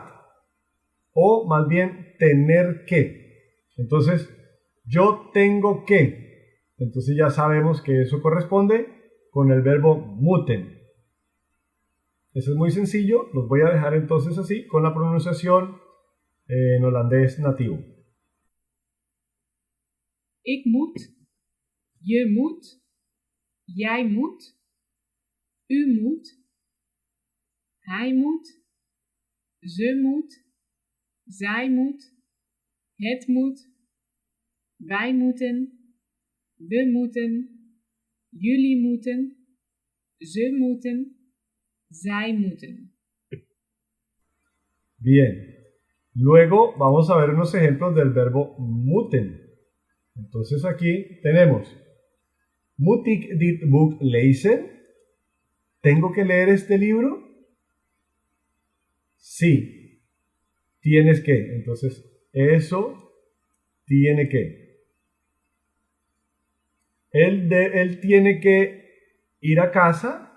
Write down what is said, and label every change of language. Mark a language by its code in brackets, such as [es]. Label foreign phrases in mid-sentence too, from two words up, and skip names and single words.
[es] O más bien, tener que. Entonces, yo tengo que. Entonces ya sabemos que eso corresponde con el verbo moeten. Eso es muy sencillo. Los voy a dejar entonces así con la pronunciación en holandés nativo. [nl] Ik moet, je moet, jij moet, u moet, hij moet, ze moet, zij moet, het moet, wij moeten, we moeten, jullie moeten, ze moeten, zij moeten. [es] Bien. Luego vamos a ver unos ejemplos del verbo moeten. Entonces aquí tenemos, [nl] moet ik dit boek lezen? [es] ¿Tengo que leer este libro? Sí. Tienes que. Entonces, eso tiene que. Él tiene que ir a casa.